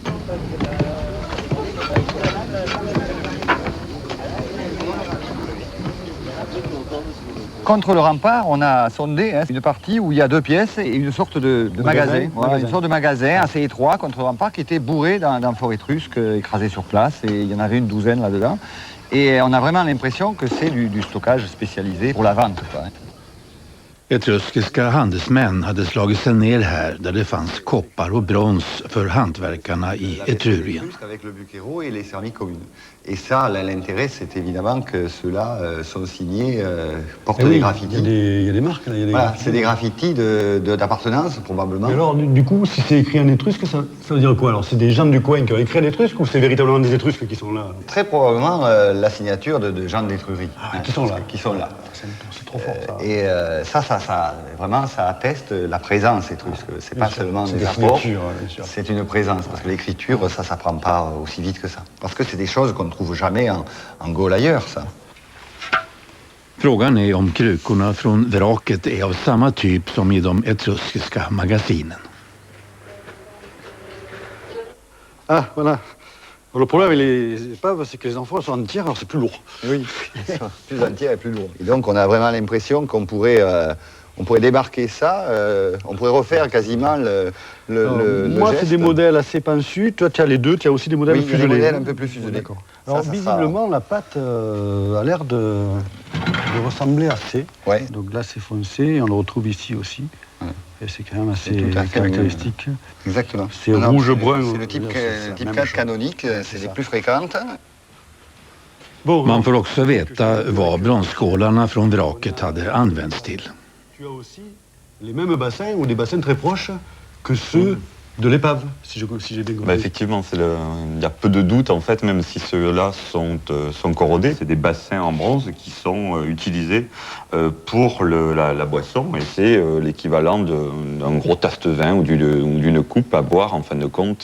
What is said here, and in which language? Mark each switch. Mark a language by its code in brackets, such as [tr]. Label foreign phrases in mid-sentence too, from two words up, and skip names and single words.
[fr] Contre le rempart, on a sondé une partie où il y a 2 pièces et une sorte de magasin. Voilà, une sorte de magasin assez étroit contre le rempart qui était bourré d'amphores étrusques écrasées sur place, et il y en avait une douzaine là-dedans. Et on a vraiment l'impression que c'est du stockage spécialisé pour la vente, quoi. [sv] Etruskiska handelsmän hade slagit sig ner här där det fanns koppar och brons för hantverkarna i Etrurien. [fr] Avec le Buquero et les céramiques communes. Et ça, l'intérêt, c'est évidemment que ceux-là sont signés, portent des graffitis. Il y a des marques, là. Voilà, c'est des graffitis d'appartenance, probablement. Mais alors, du coup, si c'est écrit en étrusque, ça veut dire quoi? Alors, c'est des gens du coin qui ont écrit en étrusque, ou c'est véritablement des étrusques qui sont là? Très probablement la signature de gens d'Étrurie. Qui sont là. Qui sont là. C'est trop fort, ça. Et vraiment, ça atteste la présence étrusque. C'est pas seulement des apports, c'est une présence. Parce que l'écriture, ça s'apprend pas aussi vite que ça. Parce que c'est des choses qu'on ne trouve jamais en Gaule ailleurs, ça. [sv] Frågan är om krukorna från vraket är av samma typ som i de etruskiska magasinen. [fr] Ah, voilà. Le problème avec les épaves, c'est que les amphores sont entières, alors c'est plus lourd. Oui, plus entière et plus lourd. Et donc on a vraiment l'impression qu'on pourrait débarquer ça, on pourrait refaire quasiment le moi, geste. c'est des modèles assez pensus. Toi, tu as les deux, tu as aussi des modèles oui, fuselés. Oui, des modèles un peu plus fuselés. D'accord. Alors, visiblement, la pâte a l'air de ressembler assez. Ouais. Donc là, c'est foncé, on le retrouve ici aussi. Ouais. Et c'est quand même assez caractéristique. Exactement. C'est rouge-brun. C'est le type 4 canonique, c'est les plus fréquentes. [sv] Man får också veta vad bronsskålarna från vraket hade använts till. [fr] Tu as aussi les mêmes bassins ou des bassins très proches que ceux de l'épave, si j'ai bien compris. Effectivement, il y a peu de doute en fait, même si ceux-là sont corrodés. C'est des bassins en bronze qui sont utilisés pour la boisson, et c'est l'équivalent d'un gros tasse-vin ou d'une coupe à boire en fin de compte.